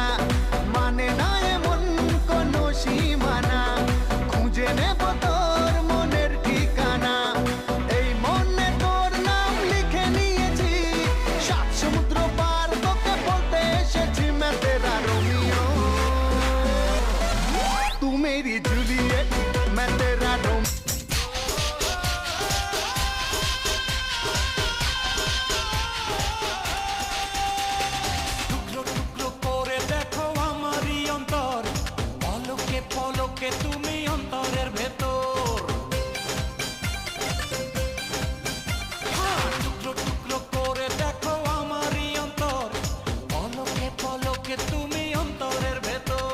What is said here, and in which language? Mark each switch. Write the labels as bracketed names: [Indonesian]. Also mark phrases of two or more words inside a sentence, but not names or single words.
[Bangla] মানে না এমন কোনো সীমানা, খুঁজে নেব তোর মনের ঠিকানা। এই মনে তোর নাম লিখে নিয়েছি, সাত সমুদ্র পার তোকে বলতে এসেছি। [Hindi] मैं तेरा रोमियो तू मेरी जूलियट, मैं तेरा रोमियो। [Bangla] টুকরো টুকরো করে দেখো আমারই অন্তর পলকে পলকে তুমি অন্তরের ভেতর টুকরো টুকরো করে দেখো আমারই অন্তর পলকে পলকে তুমি অন্তরের ভেতর